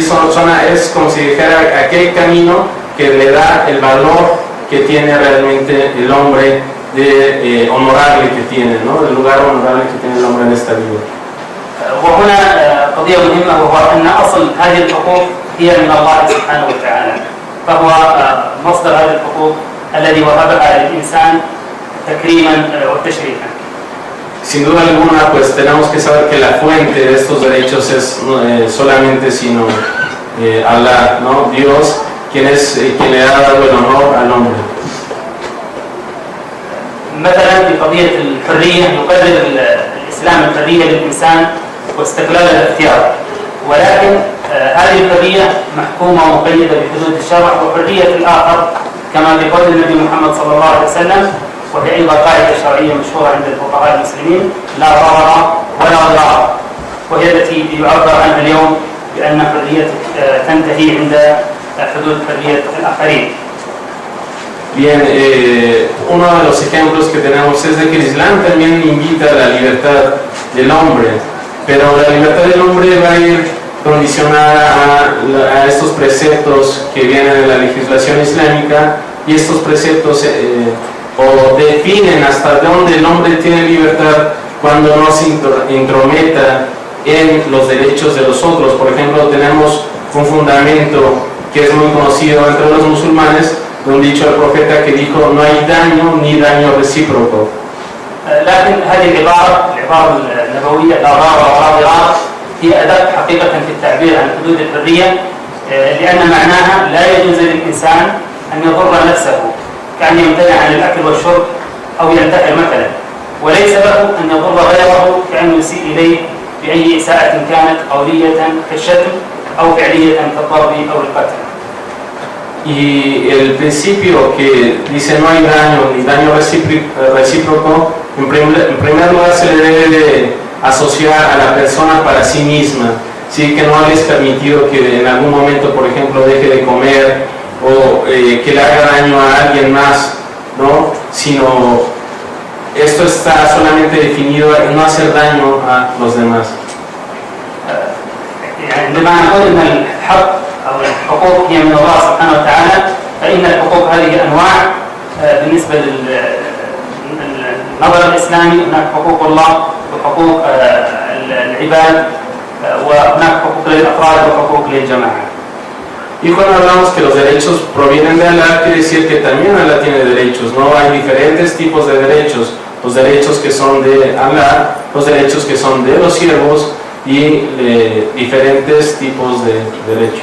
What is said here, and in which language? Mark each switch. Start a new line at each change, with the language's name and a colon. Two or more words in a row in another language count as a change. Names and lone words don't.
Spanish: Es como si dijera aquel camino que le da el valor que tiene realmente el hombre de honorable que tiene, ¿no? El lugar honorable que tiene el hombre en esta vida.
Arabic: وهنا قضية مهمة وهو أن أصل هذه الحقوق هي من الله سبحانه وتعالى فهو مصدر هذه الحقوق الذي وهبها للإنسان تكريما وتشريفا.
Spanish: Sin duda alguna, pues tenemos que saber que la fuente de estos derechos es solamente sino Allah, ¿no? Dios, quien le ha dado el honor al hombre.
Arabic: مثلا في قضية الحرية يقرر الإسلام الحرية للإنسان واستقلال الاختيار ولكن هذه الحرية محكومة ومقيدة بحدود الشرع وحرية الآخر كما في قول النبي محمد صلى الله عليه وسلم وهي أيضا قاعدة شرعية مشهورة عند الفقهاء المسلمين لا ضرر ولا ضرار وهي التي يعبر عنها اليوم بأن حرية تنتهي عند حدود حرية الآخرين.
Spanish: Bien, uno de los ejemplos que tenemos es de que el Islam también invita a la libertad del hombre, pero la libertad del hombre va a ir condicionada a estos preceptos que vienen de la legislación islámica y estos preceptos o definen hasta dónde el hombre tiene libertad cuando no se intrometa en los derechos de los otros. Por ejemplo, tenemos un fundamento que es muy conocido entre los musulmanes, un dicho del profeta que dijo no hay daño ni daño recíproco.
Arabic: لكن هذه العبارة النبوية لا ضرر ولا ضرار هي أداة حقيقة في التعبير عن حدود الحرية لأن معناها لا يجوز للإنسان أن يضر نفسه كأن يمتنع عن الأكل والشرب أو ينتحر مثلا وليس له أن يضر غيره كأن يسيء إليه بأي إساءة كانت قولية كالشتم أو فعلية كالضرب أو القتل.
Spanish: Y el principio que dice no hay daño ni daño recíproco, en primer lugar se le debe de asociar a la persona para sí misma, ¿sí? Que no es permitido que en algún momento, por ejemplo, deje de comer o que le haga daño a alguien más, ¿no? Sino esto está solamente definido en no hacer daño a los demás.
Arabic: عندما نقول ان الحق او الحقوق هي من الله سبحانه وتعالى فان الحقوق هذه انواع بالنسبه للنظر الاسلامي. هناك حقوق الله وحقوق العباد وهناك حقوق للافراد وحقوق للجماعه.
Spanish: Y cuando hablamos que los derechos provienen de Allah, quiere decir que también Allah tiene derechos, ¿no? Hay diferentes tipos de derechos, los derechos que son de Allah, los derechos que son de los siervos y diferentes tipos de derechos.